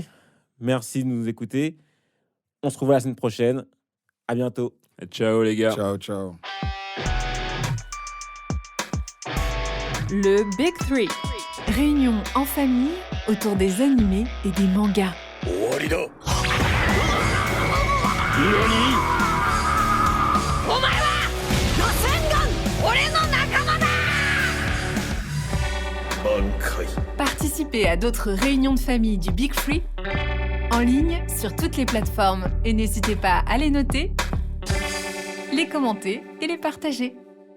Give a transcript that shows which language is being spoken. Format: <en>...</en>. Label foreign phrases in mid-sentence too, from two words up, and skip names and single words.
<fr>Merci de nous écouter. On se retrouve la semaine prochaine. À bientôt. Ciao, les gars. Ciao, ciao. Le Big Three. Réunion en famille autour des animés et des mangas.</fr> <ja>螺旋岩俺の仲間だ</ja> <fr>Participez à d'autres réunions de famille du Big Three en ligne sur toutes les plateformes et n'hésitez pas à les noter, les commenter et les partager.</fr>